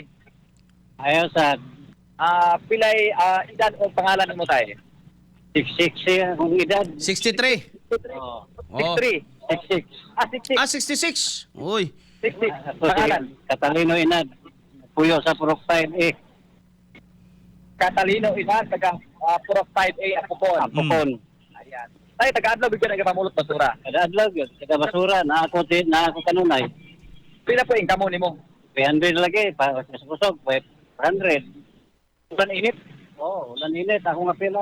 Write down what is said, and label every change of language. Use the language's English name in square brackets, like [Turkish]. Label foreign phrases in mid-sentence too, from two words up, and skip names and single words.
[Cebuano] Ayaw sa Pilay edad o pangalan mo tay? 66 ang edad. 63. Oh. 63. 66. 66. 66. Uy. 66. Ako si Pangalan? Catalino Inad. Puyo sa Purok 5A. Catalino Inad, taga Purok 5A Apocon. Apocon. Ayan. Tay, taga-adlaw bigyan nagpamulot basura. Kada adlaw yun. Kada basura. Na ako kanunay. Pila po yung kamo nimo? 300 lagi. Kusog. 500. Ulan init. Oh, ulan init. Ako nga pila.